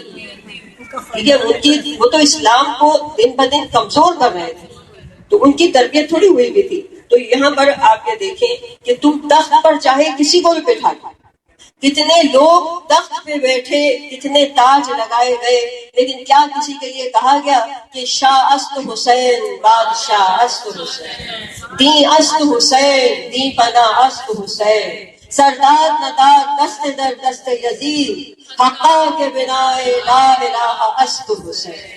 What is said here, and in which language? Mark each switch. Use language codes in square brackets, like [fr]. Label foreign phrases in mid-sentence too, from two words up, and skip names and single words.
[ur] ٹھیک ہے، وہ تو اسلام کو دن بدن کمزور کر رہے تھے، تو ان کی تربیت تھوڑی ہوئی بھی تھی. تو یہاں پر آپ یہ دیکھیں کہ تم تخت پر چاہے کسی کو بھی بٹھا دو، کتنے لوگ تخت پہ بیٹھے، کتنے تاج لگائے گئے، لیکن کیا کسی کے لیے کہا گیا کہ [fa] شاہ است حسین، بادشاہ است حسین، دین است حسین، دین پناہ است حسین، سردار ندار دست در دست یزید، حقا کے بنا لا الہ است حسین.